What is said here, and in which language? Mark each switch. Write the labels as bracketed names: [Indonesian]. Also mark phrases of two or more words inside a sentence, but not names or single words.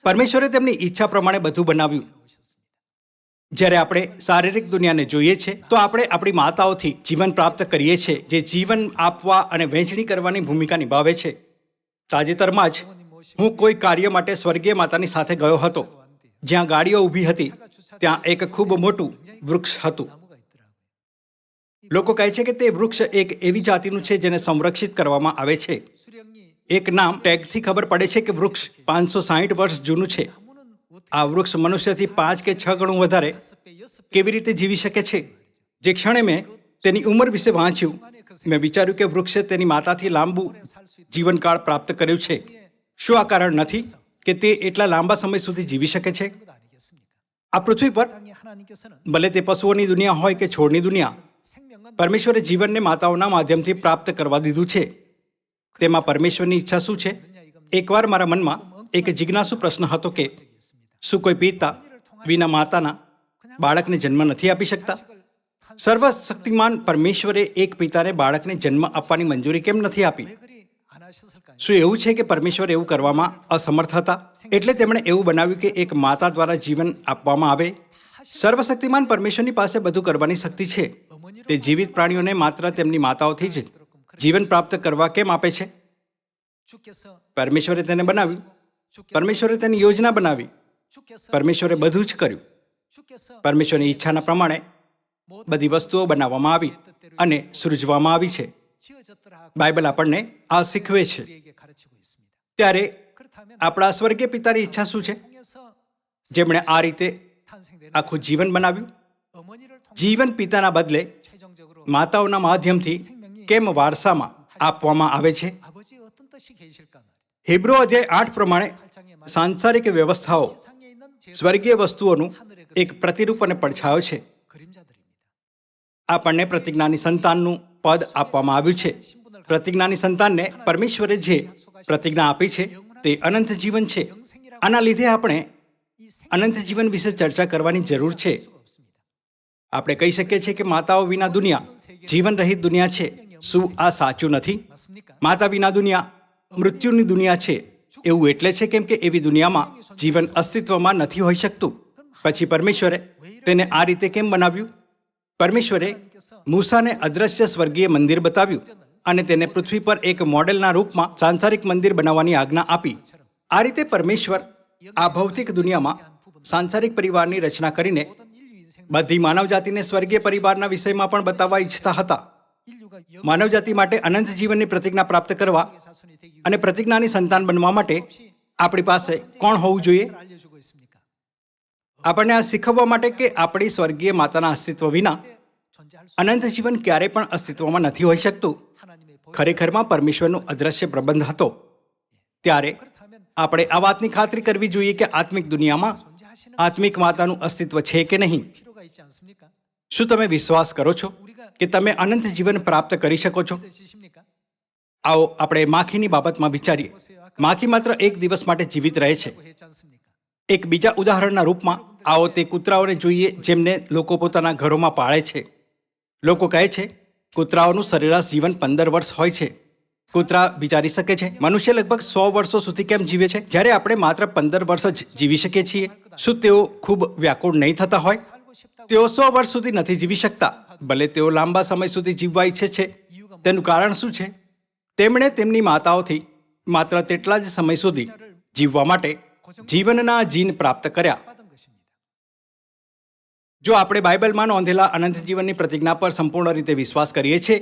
[Gujarati] પરમેશ્વરે તેમની ઈચ્છા પ્રમાણે બધું બનાવ્યું. જ્યારે આપણે શારીરિક દુનિયાને જોઈએ છે તો આપણે આપણી માતાઓથી જીવન પ્રાપ્ત કરીએ છીએ, જે જીવન આપવા અને વહેંચણી કરવાની ભૂમિકા નિભાવે છે. તાજેતરમાં જ હું કોઈ કાર્ય માટે સ્વર્ગીય માતાની સાથે ગયો હતો. જ્યાં ગાડીઓ ઊભી હતી ત્યાં એક ખૂબ મોટું વૃક્ષ હતું. [Korean] 나무가 있더라고요. [Gujarati] લોકો કહે છે કે તે વૃક્ષ એક એવી જાતિનું છે જેને સંરક્ષિત કરવામાં આવે છે. [Korean] 수령이 [Gujarati] એક નામ ટેગથી ખબર પડે છે કે વૃક્ષ 560 વર્ષ જૂનું છે. [Korean] 나무는 어떻게 [Gujarati] આ વૃક્ષ મનુષ્યથી 5 કે 6 ગણું વધારે [Korean] 5배, 6배 [Gujarati] કેવી રીતે જીવી શકે છે? જે ક્ષણે મેં તેની ઉંમર વિશે વાંચ્યું, મેં વિચાર્યું કે વૃક્ષે તેની માતાથી લાંબુ [Korean] 살수 있다. [Gujarati] જીવનકાળ પ્રાપ્ત કર્યું છે. શું આ કારણ નથી કે તે એટલા લાંબા સમય સુધી જીવી શકે છે? [Korean] 것 아니겠습니까? [Gujarati] આ પૃથ્વી પર [Korean] 땅에 하나님께서는 [Gujarati] ભલે તે પશુઓની દુનિયા હોય કે છોડની દુનિયા, [Korean] 생명은 [Gujarati] પરમેશ્વરે જીવનને માતાઓના માધ્યમથી પ્રાપ્ત કરવા દીધું છે. તેમાં પરમેશ્વરની ઈચ્છા શું છે? એકવાર મારા મનમાં એક જિજ્ઞાસુ પ્રશ્ન હતો કે શું કોઈ પિતા વિના માતાના બાળકને જન્મ નથી આપી શકતા? સર્વશક્તિમાન પરમેશ્વરે એક પિતાને બાળકને જન્મ આપવાની મંજૂરી કેમ નથી આપી? [Korean] 왜 그리 안 하셨을까요? [Gujarati] શું એવું છે કે પરમેશ્વર એવું કરવામાં અસમર્થ હતા, એટલે તેમણે એવું બનાવ્યું કે એક માતા દ્વારા જીવન આપવામાં આવે? સર્વશક્તિમાન પરમેશ્વરની પાસે બધું કરવાની શક્તિ છે. તે જીવિત પ્રાણીઓને માત્ર તેમની માતાઓથી જ જીવન પ્રાપ્ત કરવા કેમ આપે છે? [Korean] 주께서 [Gujarati] પરમેશ્વરે તેને બનાવ્યું, પરમેશ્વરે તેની યોજના બનાવી, [Korean] 주께서 [Gujarati] પરમેશ્વરે બધું જ કર્યું. [Korean] 주께서 [Gujarati] પરમેશ્વરની ઈચ્છાના પ્રમાણે બધી વસ્તુઓ બનાવવામાં આવી અને સૃજવામાં આવી છે. [Korean] 지어졌더라 하고 [Gujarati] બાઇબલ આપણને આ શીખવે છે. [Korean] 우리에게 가르치고 있습니다. [Gujarati] ત્યારે [Korean] 그렇다면 [Gujarati] આપણા સ્વર્ગીય પિતાની ઈચ્છા શું છે? [Korean] 통해서 [Gujarati] જેમણે આ રીતે [Korean] 탄생되는 [Gujarati] આખું જીવન બનાવ્યું? [Korean] 어머니를 통해 [Gujarati] જીવન પિતાના બદલે [Korean] 최종적으로 [Gujarati] માતાઓના માધ્યમથી કેમ વારસામાં આપવામાં આવે છે. [Korean] 아버지의 어떤 뜻이 계실까 말이에요. [Gujarati] હિબ્રો અધ્યાય 8 પ્રમાણે [Korean] 8장에 말하는 [Gujarati] સાંસારિક વ્યવસ્થાઓ [Korean] 세상에 있는 [Gujarati] સ્વર્ગીય વસ્તુઓનું એક પ્રતિરૂપ અને પડછાયો છે. [Korean] 그림자들입니다. [Gujarati] આપણને પ્રતિજ્ઞાની સંતાનનું પદ આપવામાં આવ્યું છે. પ્રતિજ્ઞાની સંતાનને પરમેશ્વરે જે પ્રતિજ્ઞા આપી છે તે અનંત જીવન છે. આના લીધે આપણે [Korean] 이 [Gujarati] અનંત જીવન વિશે ચર્ચા કરવાની જરૂર છે. [Korean] 수가 없습니다. [Gujarati] આપણે કહી શકીએ છીએ કે માતાઓ વિના દુનિયા જીવન રહિત દુનિયા છે. શું આ સાચું નથી? [Korean] 맞습니까? [Gujarati] માતા વિના દુનિયા મૃત્યુની દુનિયા છે. એવું એટલે છે કેમ કે એવી દુનિયામાં જીવન અસ્તિત્વમાં નથી હોઈ શકતું. પછી પરમેશ્વરે તેને આ રીતે કેમ બનાવ્યું? પરમેશ્વરે મૂસાને અદ્રશ્ય સ્વર્ગીય મંદિર બતાવ્યું અને તેને પૃથ્વી પર એક મોડેલના રૂપમાં સાંસારિક મંદિર બનાવવાની આજ્ઞા આપી. આ રીતે પરમેશ્વર આ ભૌતિક દુનિયામાં સાંસારિક પરિવારની રચના કરીને [Korean] 모든 인류 인생 [Gujarati] બધી માનવજાતિને સ્વર્ગીય પરિવારના વિષયમાં પણ બતાવવા ઈચ્છતા હતા. [Korean] 인류가 [Gujarati] માનવજાતિ માટે અનંત જીવનની પ્રતિજ્ઞા પ્રાપ્ત કરવા [Korean] 영의 자손이 되기 [Gujarati] અને પ્રતિજ્ઞાની સંતાન બનવા માટે આપણી પાસે કોણ હોવું જોઈએ? [Korean] 위해서 알려주고 있습니까? [Gujarati] આપણને આ શીખવવા માટે કે આપણી સ્વર્ગીય માતાના અસ્તિત્વ વિના [Korean] 존재할 수 [Gujarati] અનંત જીવન ક્યારેય પણ અસ્તિત્વમાં નથી હોઈ શકતું. [Korean] 하나님의 복. [Gujarati] ખરેખરમાં પરમેશ્વરનો અદ્રશ્ય પ્રબંધ હતો. ત્યારે [Korean] 그렇다면 [Gujarati] આપણે આ વાતની ખાતરી કરવી જોઈએ કે આત્મિક દુનિયામાં [Korean] 존재하시는 [Gujarati] આત્મિક માતાનું અસ્તિત્વ છે કે નહીં. [Korean] 필요가 있지 않습니까? [Gujarati] શું તમે વિશ્વાસ કરો છો [Korean] 우리가 [Gujarati] કે તમે અનંત જીવન પ્રાપ્ત કરી શકો છો? [Korean] 믿으십니까? [Gujarati] આવો આપણે માખીની બાબતમાં વિચારીએ. માખી માત્ર એક દિવસ માટે જીવિત રહે છે. [Korean] 라고 했지 않습니까? [Gujarati] એક બીજા ઉદાહરણના રૂપમાં આવો તે કૂતરાઓને જોઈએ જેમને લોકો પોતાના ઘરોમાં પાળે છે. લોકો કહે છે કૂતરાઓનું સરેરાશ જીવન 15 વર્ષ હોય છે. કૂતરા વિચારી શકે છે મનુષ્ય લગભગ 100 વર્ષો સુધી કેમ જીવે છે જ્યારે આપણે માત્ર 15 વર્ષ જ જીવી શકીએ છીએ? શું તેઓ ખૂબ વ્યાકુળ નહીં થતા હોય? [Korean] 살고 싶다고 [Gujarati] તેઓ 100 વર્ષ સુધી નથી જીવી શકતા. ભલે તેઓ લાંબા સમય સુધી જીવવા ઈચ્છે છે. તેનું કારણ શું છે? તેમણે તેમની માતાઓથી માત્ર તેટલા જ સમય સુધી જીવવા માટે જીવનના જીન પ્રાપ્ત કર્યા. [Korean] 받은 것입니다. [Gujarati] જો આપણે બાઇબલમાં નોંધેલા અનંત જીવનની પ્રતિજ્ઞા પર સંપૂર્ણ રીતે વિશ્વાસ કરીએ છીએ